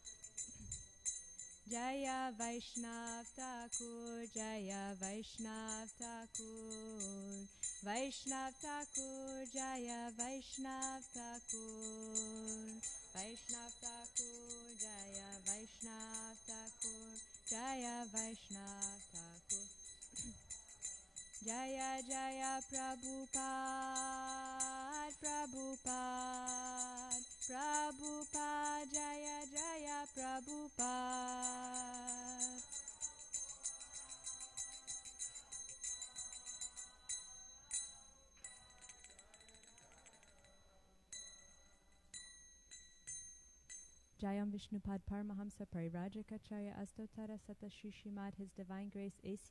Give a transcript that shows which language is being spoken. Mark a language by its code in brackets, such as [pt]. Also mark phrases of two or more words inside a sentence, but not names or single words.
[bn] জয় বৈষ্ণব ঠাকুর জয় বৈষ্ণব ঠাকুর বৈষ্ণব ঠাকুর জয় বৈষ্ণব ঠাকুর বৈষ্ণব ঠাকুর জয় বৈষ্ণব ঠাকুর জয় বৈষ্ণব ঠাকুর [sa] जय जय प्रभुपाद प्रभुपाद प्रभुपाद जय जय प्रभुपाद जयम् विष्णुपाद परमहंस परिव्राजकाचार्य अष्टोत्तर शत श्री श्रीमद् [en] His Divine Grace A.C.